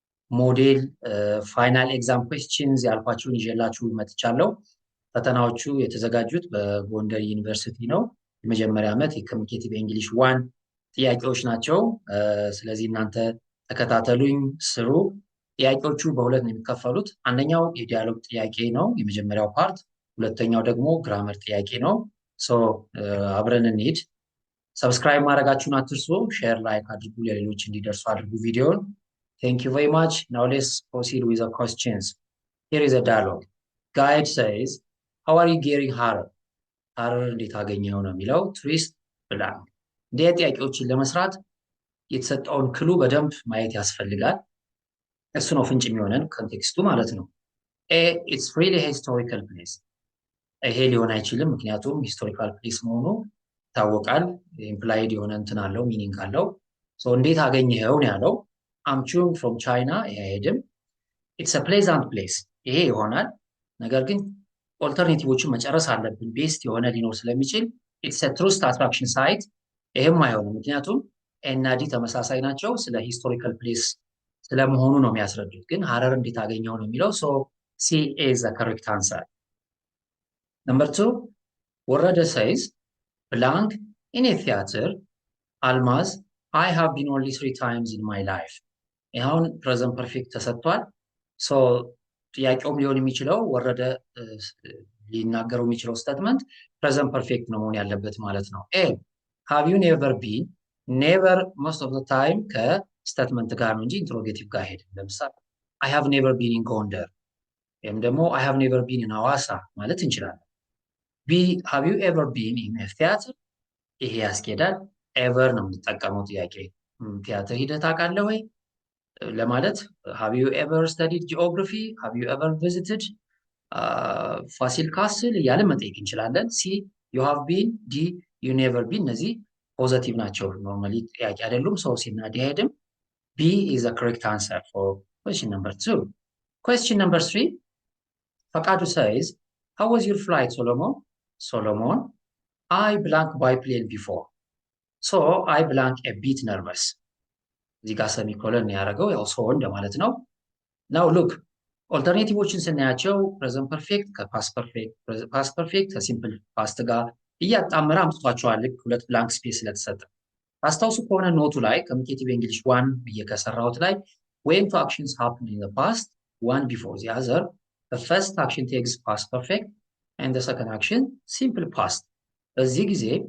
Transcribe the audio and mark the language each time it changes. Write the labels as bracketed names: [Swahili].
[Amharic] ሞዴል ፋይናል ኤግዛም ኩዌስችንስ ያልኳችሁን ይዤላችሁ መጥቻለሁ። ፈተናዎቹ የተዘጋጁት በጎንደር ዩኒቨርሲቲ ነው። የመጀመሪያ ዓመት የኮሚኒኬቲቭ እንግሊሽ ዋን ጥያቄዎች ናቸው። ስለዚህ እናንተ ተከታተሉኝ፣ ስሩ። ጥያቄዎቹ በሁለት ነው የሚከፈሉት። አንደኛው የዲያሎግ ጥያቄ ነው የመጀመሪያው ፓርት፣ ሁለተኛው ደግሞ ግራመር ጥያቄ ነው። አብረን እንሂድ። ሰብስክራይብ ማድረጋችሁን አትርሱ። ሼር ላይክ አድርጉ፣ ለሌሎች እንዲደርሱ አድርጉ ቪዲዮን። [English] Thank you very much. Now let's proceed with the questions. Here is a dialogue. Guide says, how are you getting Harar? [Amharic] Harar እንዴት አገኘው ነው የሚለው። ቱሪስት ብላንክ። እንዲህ ጥያቄዎችን ለመስራት የተሰጠውን ክሉ በደንብ ማየት ያስፈልጋል። እሱ ነው ፍንጭ የሚሆነን ኮንቴክስቱ ማለት ነው። [English] it's really a historical place. [Amharic] ይሄ ሊሆን አይችልም፣ ምክንያቱም ሂስቶሪካል ፕሌስ መሆኑ ይታወቃል። ኢምፕላይድ የሆነ እንትን አለው፣ ሚኒንግ አለው። እንዴት አገኘኸው ነው ያለው። [English] I'm chewing from China። [Amharic] ይሄ አይሄድም። [English] it's a pleasant place። [Amharic] ይሄ ይሆናል፣ ነገር ግን ኦልተርኔቲቮቹን መጨረስ አለብን። ቤስት የሆነ ሊኖር ስለሚችል [English] it's a tourist attraction site። [Amharic] ይሄም አይሆንም፣ ምክንያቱም ኤ እና ዲ ተመሳሳይ ናቸው። ስለ ሂስቶሪካል ፕሌስ ስለመሆኑ ነው የሚያስረዱት። ግን ሀረር እንዴት አገኘው ነው የሚለው። ሲ [English] is the correct answer. Number 2, ወረደ says blank in a theater. [Amharic] አልማዝ [English] I have been only 3 times in my life። [Amharic] ይኸውን ፕሬዘንት ፐርፌክት ተሰጥቷል። ጥያቄውም ሊሆን የሚችለው ወረደ ሊናገረው የሚችለው ስቴትመንት ፕሬዘንት ፐርፌክት ነው መሆን ያለበት ማለት ነው። [English] have you never been? never most of the time [Amharic] ከስቴትመንት ጋር ነው እንጂ ኢንትሮጌቲቭ ጋር አይሄድም። ለምሳሌ [English] I have never been in ጎንደር [Amharic] ወይም ደግሞ [English] I have never been in ሐዋሳ [Amharic] ማለት እንችላለን። ቢ [English] have you ever been in a theater? [Amharic] ይሄ ያስኬዳል። ኤቨር ነው የምንጠቀመው ጥያቄ ቲያትር ሂደህ ታውቃለህ ወይ ለማለት [English] have you ever studied geography? have you ever visited ፋሲል ካስል [Amharic] እያለን መጠየቅ እንችላለን። [English] ሲ you have been። ዲ you never been። [Amharic] እነዚህ ፖዘቲቭ ናቸው፣ ኖርማሊ ጥያቄ አይደሉም። ሲ እና ዲ አይሄድም። [English] B is the correct answer for question number 2. Question number 3, ፈቃዱ says, how was your flight, Solomon? Solomon, I blank by plane before. I blank a bit nervous. [Amharic] እዚህ ጋር ሰሚኮለን ያደረገው ያው እንደማለት ነው። [English] now look [Amharic] ኦልተርኔቲቮችን ስናያቸው ፕሬዘንት ፐርፌክት ከፓስት ፐርፌክት፣ ፓስት ፐርፌክት ከሲምፕል ፓስት ጋር እያጣመረ አምጥቷቸዋል። ልክ ሁለት ብላንክ ስፔስ ስለተሰጠ አስታውሱ ከሆነ ኖቱ ላይ ኮሚኒኬቲቭ እንግሊሽ ዋን ብዬ ከሰራሁት ላይ [English] when two actions happen in the past, one before the other, the first action takes past perfect and the second action simple past። [Amharic] በዚህ ጊዜ